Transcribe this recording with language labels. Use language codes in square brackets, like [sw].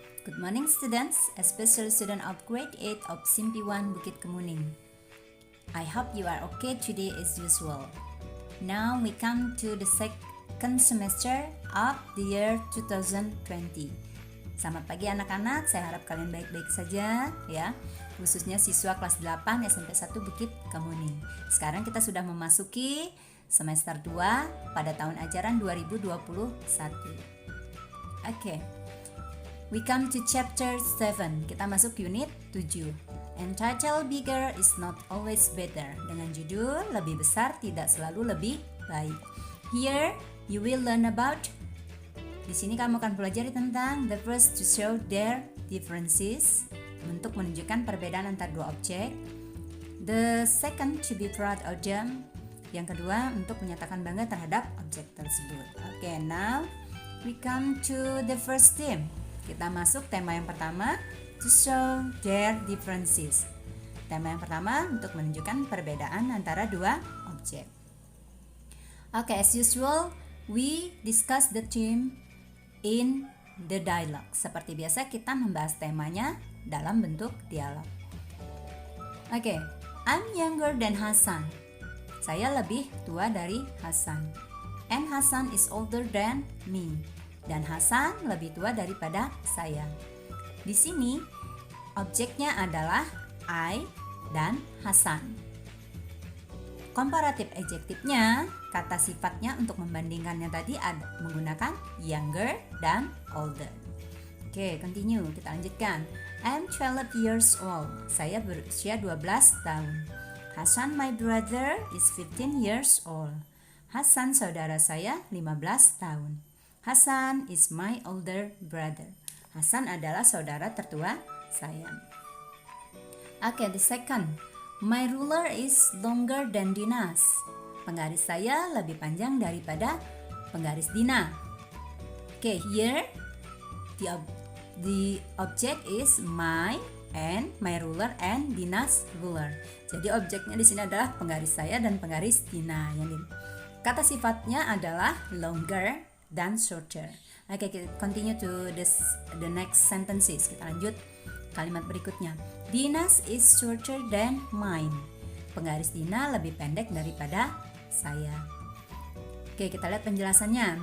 [en] Good morning students, especially student of grade 8 of Simpi 1 Bukit Kemuning. I hope you are okay today as usual. Now we come to the second semester of the year 2020. [id] Selamat pagi anak-anak, saya harap kalian baik-baik saja ya. Khususnya siswa kelas 8 SMP 1 Bukit Kemuning. Sekarang kita sudah memasuki semester 2 pada tahun ajaran 2021. Oke. [en] We come to chapter 7. [id] Kita masuk unit 7. [en] Entitled Bigger is not always better. [id] Dengan judul lebih besar tidak selalu lebih baik. [en] Here you will learn about. [id] Di sini kamu akan pelajari tentang [en] the first to show their differences, [id] untuk menunjukkan perbedaan antara dua objek. [en] The second to be proud of them. [id] Yang kedua, untuk menyatakan bangga terhadap objek tersebut. [en] Oke, now we come to the first theme. [id] Kita masuk tema yang pertama, [en] to show their differences. [id] Tema yang pertama untuk menunjukkan perbedaan antara dua objek. [en] Oke, as usual, we discuss the theme in the dialogue. [id] Seperti biasa kita membahas temanya dalam bentuk dialog. [en] Oke, I'm younger than Hasan. [id] Saya lebih tua dari Hasan. [en] And Hasan is older than me. [id] Dan Hasan lebih tua daripada saya. Di sini objeknya adalah I dan Hasan. Komparatif adjektifnya, kata sifatnya untuk membandingkannya tadi menggunakan younger dan older. [en] Oke, continue, [id] kita lanjutkan. [en] I'm 12 years old. [id] Saya berusia 12 tahun. [en] Hasan, my brother, is 15 years old. [id] Hasan, saudara saya, 15 tahun. [en] Hasan is my older brother. [id] Hasan adalah saudara tertua saya. [en] Oke, the second. My ruler is longer than Dina's. [id] Penggaris saya lebih panjang daripada penggaris Dina. [en] Oke, here the object is my and my ruler and Dina's ruler. [id] Jadi objeknya di sini adalah penggaris saya dan penggaris Dina. Kata sifatnya adalah longer dan shorter. [en] Oke, kita continue to the next sentences. [id] Kita lanjut kalimat berikutnya. [en] Dina's is shorter than mine. [id] Penggaris Dina lebih pendek daripada saya. Oke, kita lihat penjelasannya.